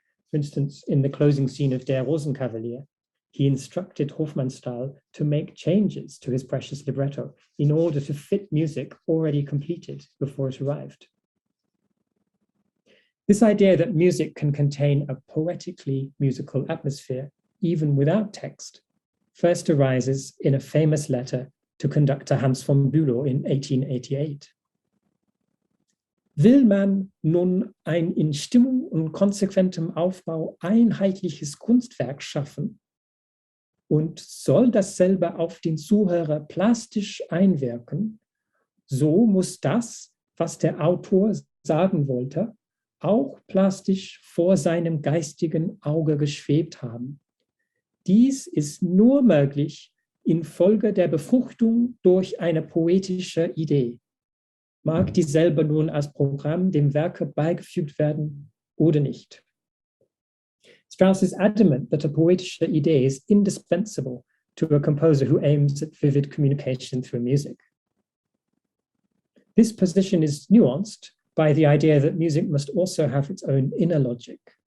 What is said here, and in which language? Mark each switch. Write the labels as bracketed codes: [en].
[en] For instance, in the closing scene of Der Rosenkavalier, he instructed Hofmannsthal to make changes to his precious libretto in order to fit music already completed before it arrived. This idea that music can contain a poetically musical atmosphere, even without text, first arises in a famous letter to conductor Hans von Bülow in 1888. [de] Will man nun ein in Stimmung und konsequentem Aufbau einheitliches Kunstwerk schaffen und soll das selber auf den Zuhörer plastisch einwirken, so muss das, was der Autor sagen wollte, auch plastisch vor seinem geistigen Auge geschwebt haben. Dies ist nur möglich infolge der Befruchtung durch eine poetische Idee. Mag dieselbe nun als Programm dem Werke beigefügt werden oder nicht. [en] Strauss is adamant that a poetische idee is indispensable to a composer who aims at vivid communication through music. This position is nuanced by the idea that music must also have its own inner logic.